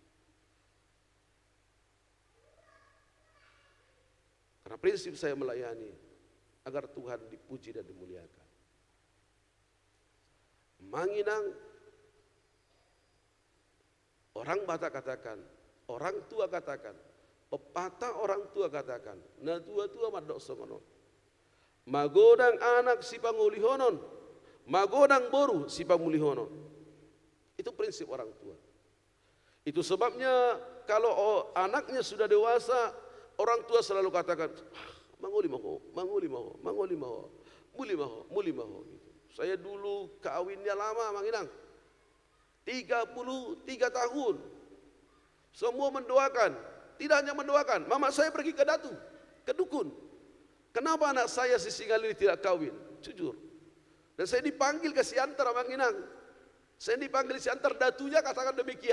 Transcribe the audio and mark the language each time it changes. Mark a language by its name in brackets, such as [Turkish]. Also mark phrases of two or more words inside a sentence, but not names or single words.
[Indonesian] Karena prinsip saya melayani agar Tuhan dipuji dan dimuliakan. Manginang orang Batak katakan, orang tua katakan, pepatah orang tua katakan, [Batak Toba] na tua-tua madok songonon. Magodang anak si pangulihonon, magodang boru si pangulihonon. [Indonesian] Itu prinsip orang tua. Itu sebabnya kalau anaknya sudah dewasa, orang tua selalu katakan, [Batak Toba] manguli maho, manguli maho, manguli maho, muli maho, muli maho. [Indonesian] Gitu. Saya dulu kawinnya lama, Manginang, 33 tahun. Semua mendoakan, tidak hanya mendoakan. Mama saya pergi ke datu, ke dukun. Kenapa anak saya si Singal ini tidak kawin? Jujur. Dan saya dipanggil ke Siantar, Manginang. Saya dipanggil ke Siantar, datunya katakan demikian.